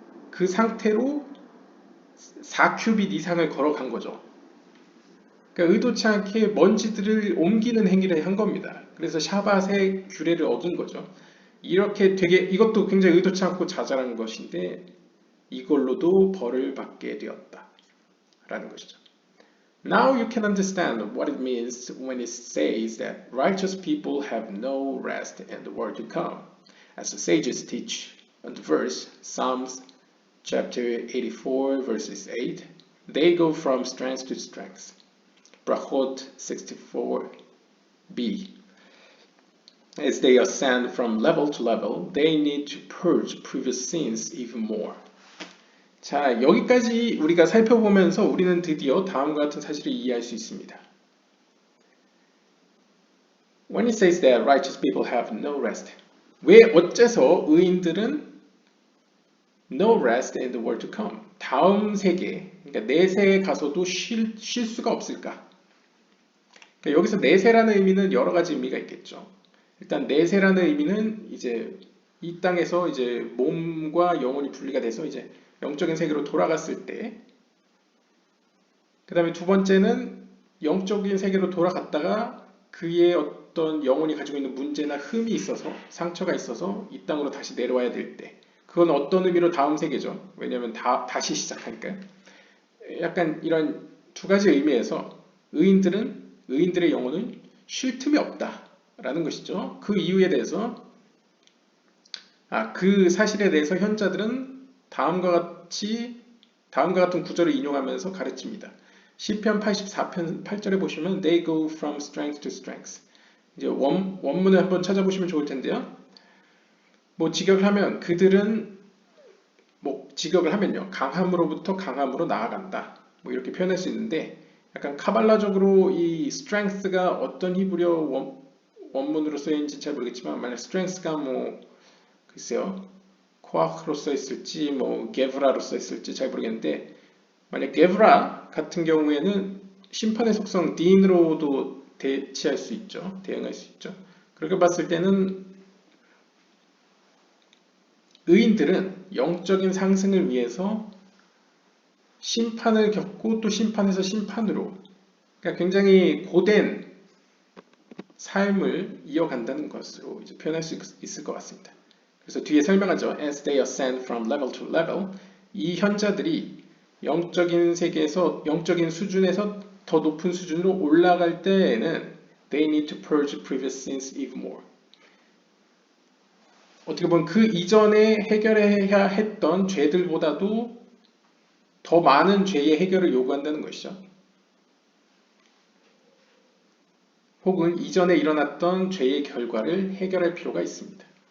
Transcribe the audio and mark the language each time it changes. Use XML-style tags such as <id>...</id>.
<ko>그 상태로 4큐빗 이상을 걸어간 거죠. 그러니까 의도치 않게 먼지들을 옮기는 행위를 한 겁니다. 그래서 샤밧의 규례를 어긴 거죠. 이렇게 되게 이것도 굉장히 의도치 않고 자잘한 것인데 이걸로도 벌을 받게 되었다 라는 것이죠.</ko> <en>Now you can understand what it means when it says that righteous people have no rest in the world to come. As the sages teach on the verse, Psalms chapter 84 verses 8, they go from strength to strength. Brachot 64b. As they ascend from level to level, they need to purge previous sins even more.</en> <ko>자, 여기까지 우리가 살펴보면서 우리는 드디어 다음과 같은 사실을 이해할 수 있습니다.</ko> <en>When it says that righteous people have no rest,</en> <ko>왜 어째서 의인들은</ko> <en>no rest in the world to come,</en> <ko>다음 세계, 그러니까 내세에 가서도 쉴 수가 없을까? 그러니까 여기서 내세라는 의미는 여러 가지 의미가 있겠죠. 일단 내세라는 의미는 이제 이 땅에서 이제 몸과 영혼이 분리가 돼서 이제 영적인 세계로 돌아갔을 때, 그 다음에 두 번째는 영적인 세계로 돌아갔다가 그의 어떤 영혼이 가지고 있는 문제나 흠이 있어서 상처가 있어서 이 땅으로 다시 내려와야 될 때, 그건 어떤 의미로 다음 세계죠. 왜냐하면 다시 시작하니까요. 약간 이런 두 가지 의미에서 의인들의 영혼은 쉴 틈이 없다라는 것이죠. 그 이유에 대해서 그 사실에 대해서 현자들은 다음과 같은 구절을 인용하면서 가르칩니다. 시편 84편 8절에 보시면</ko> <en>They go from strength to strength.</en> <ko>이제 원문을 한번 찾아보시면 좋을 텐데요. 뭐 직역을 하면 그들은 뭐 직역을 하면요. 강함으로부터 강함으로 나아간다. 뭐 이렇게 표현할 수 있는데 약간 카발라적으로 이 strength가 어떤 히브리어 원문으로 쓰여있는지 잘 모르겠지만 만약 strength가 뭐 글쎄요. 코아크로 써있을지 뭐 게브라로 써있을지 잘 모르겠는데 만약 게브라 같은 경우에는 심판의 속성 딘으로도 대치할 수 있죠. 대응할 수 있죠. 그렇게 봤을 때는 의인들은 영적인 상승을 위해서 심판을 겪고 또 심판에서 심판으로 그러니까 굉장히 고된 삶을 이어간다는 것으로 이제 표현할 수 있을 것 같습니다. 그래서 뒤에 설명하죠.</ko> <en>As they ascend from level to level,</en> <ko>이 현자들이 영적인 세계에서 영적인 수준에서 더 높은 수준으로 올라갈 때에는</ko> <en>they need to purge previous sins even more.</en> <ko>어떻게 보면 그 이전에 해결해야 했던 죄들보다도 더 많은 죄의 해결을 요구한다는 것이죠. 혹은 이전에 일어났던 죄의 결과를 해결할 필요가 있습니다.</ko>